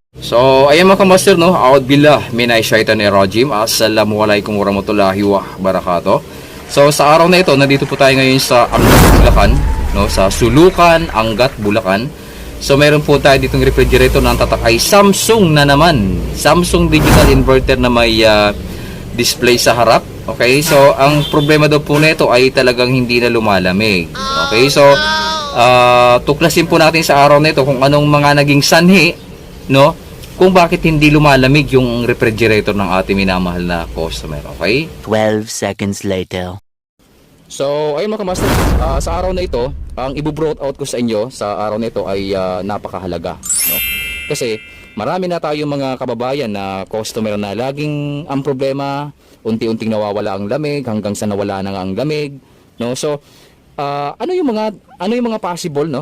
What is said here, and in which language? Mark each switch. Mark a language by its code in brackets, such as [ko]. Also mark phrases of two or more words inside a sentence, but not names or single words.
[tl] So, ayan mga kamaster, no? [ar] أعوذ بالله من الشيطان الرجيم. السلام عليكم ورحمة الله وبركاته. [tl] So, sa araw na ito, nandito po tayo ngayon sa Angat, Bulacan, no? Sa Sulukan, Angat, Bulacan. So, meron po tayo ditong refrigerator na ang tatak ay Samsung na naman. Samsung digital inverter na may display sa harap. Okay? So, ang problema daw po nito ay talagang hindi na lumalamig. Okay? So, tuklasin po natin sa araw na ito kung anong mga naging sanhi, no? Kung bakit hindi lumalamig yung refrigerator ng ating minamahal na customer, okay? [en] 12 seconds later. [tl] So, ayun mga kamaster, sa araw na ito, ang i-brought out ko sa inyo sa araw na ito ay napakahalaga, no? Kasi marami na tayong mga kababayan na customer na laging ang problema, unti-unting nawawala ang lamig hanggang sa nawala na ang lamig, no? So, ano yung mga possible, no?